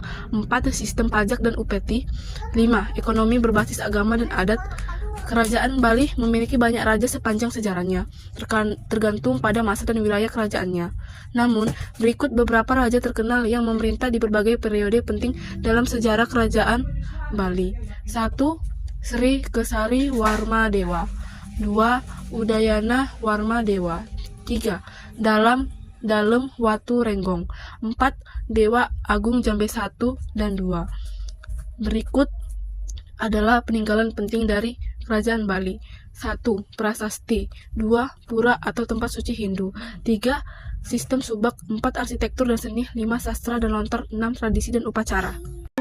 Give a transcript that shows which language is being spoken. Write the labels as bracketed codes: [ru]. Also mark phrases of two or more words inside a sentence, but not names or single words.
[id] 4. Sistem pajak dan upeti. 5. Ekonomi berbasis agama dan adat. Kerajaan Bali memiliki banyak raja sepanjang sejarahnya, tergantung pada masa dan wilayah kerajaannya. Namun, berikut beberapa raja terkenal yang memerintah di berbagai periode penting dalam sejarah Kerajaan Bali. 1. Sri Kesari Warmadewa. 2. Udayana Warmadewa. 3. Dalem Watu Renggong. 4. Dewa Agung Jambe 1 dan 2. Berikut adalah peninggalan penting dari Kerajaan Bali. 1. Prasasti. 2. Pura atau tempat suci Hindu. 3. Sistem subak. 4. Arsitektur dan seni. 5. Sastra dan lontar. 6. Tradisi dan upacara.